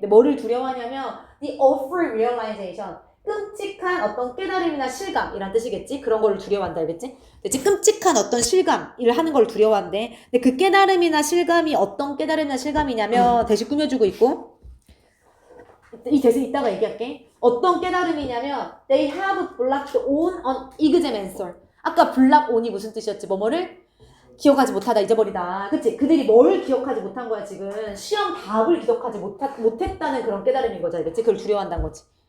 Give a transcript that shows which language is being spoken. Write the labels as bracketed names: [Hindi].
[Korean] 근데 뭐를 두려워하냐면 [English] the awful realization. [Korean] 끔찍한 어떤 깨달음이나 실감이란 뜻이겠지? 그런 걸 두려워한다, 알겠지? 그치? 끔찍한 어떤 실감을 하는 걸 두려워한대. 근데 그 깨달음이나 실감이 어떤 깨달음이나 실감이냐면 대신 꾸며주고 있고, 이 대신 이따가 얘기할게. 어떤 깨달음이냐면 [English] they have blocked on an exam answer. [Korean] 아까 block on이 무슨 뜻이었지? 뭐뭐를 기억하지 못하다, 잊어버리다. 그치? 그들이 뭘 기억하지 못한 거야, 지금? 시험 답을 기억하지 못했다는 그런 깨달음인 거죠, 알겠지? 그걸 두려워한다는 거지.